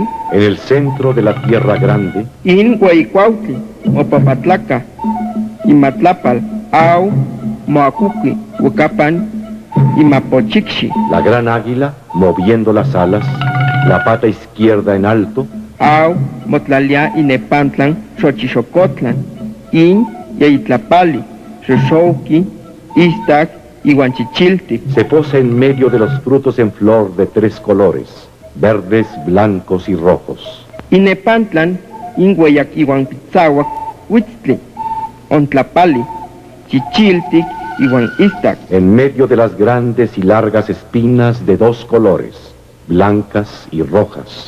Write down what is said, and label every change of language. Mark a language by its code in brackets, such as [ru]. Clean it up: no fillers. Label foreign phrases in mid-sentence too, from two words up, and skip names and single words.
[es] En el centro de la Tierra Grande, [nah] in Huayicuautli, Opapatlaca, Imatlapal, Au, Moacuqui, Huacapan, Imapochixi, [es] la gran águila, moviendo las alas, la pata izquierda en alto, [nah] Au, Motlalia, Inepantlan, Xochixocotlan, in Yayitlapali, Xoxouqui, Istac, Iguanchichiltic, [es] se posa en medio de los frutos en flor de tres colores, verdes, blancos y rojos. [nah] Inepantlan, Inguayac, Iguanpitzahuac, Huitztli, Ontlapali, Chichiltic, Iguan Istac, [es] En medio de las grandes y largas espinas de dos colores, blancas y rojas.